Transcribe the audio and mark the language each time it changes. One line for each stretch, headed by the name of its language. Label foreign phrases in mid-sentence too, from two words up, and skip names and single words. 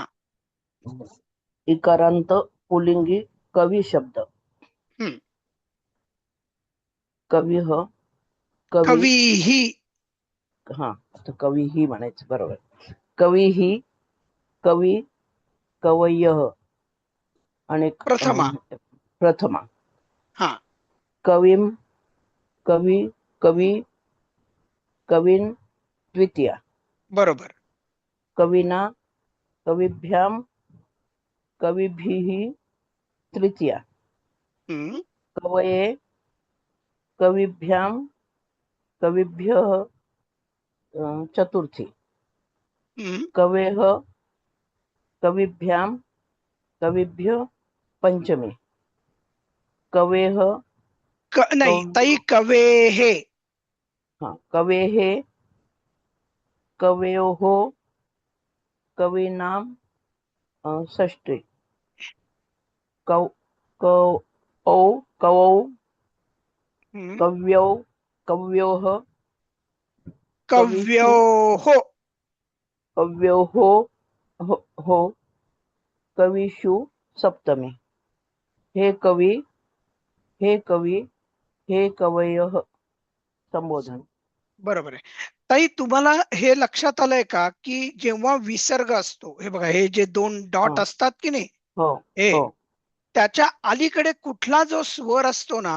Marathi: इकारांत पुल्लिंगी कवी शब्द. हम्म.
Sanskrit: कवी ह कवी कवीही
Marathi: हा आता
Sanskrit: कवी ही
Marathi: म्हणायचं बरोबर.
Sanskrit: कवी ही, कवी, कवयः आणि
Marathi: प्रथमा. प्रथमा. हा
Sanskrit: कवीम, कवी, कवी, कवीन द्वितीया.
Marathi: बरोबर.
Sanskrit: कवीना, कवीभ्याम, कवीभिः तृतीया. हम्म कवये, कवीभ्याम, कवीभ्यः चतुर्थी. हम्म कवेः, कवीभ्याम, कवीभ्य पंचमी. कवेः,
Marathi: नाही ताई,
Sanskrit: कव्यो कवेः. हा कवेः, कवयोः, कवीनां षष्ठी. कौ कौ कवौ, हम्म कव्यौ, कव्योः, कवीषु, कव्योः. कव्योः हो, कवीषु सप्तमी. हे कवी, हे कवी, हे कवयः.
Marathi: संबोधन. बरोबर आहे ताई. तुम्हाला हे लक्षात आलंय का की जेव्हा विसर्ग असतो, हे बघा, हे जे दोन डॉट हा असतात की नाही, हो हे हो, त्याच्या अलीकडे कुठला जो स्वर असतो ना,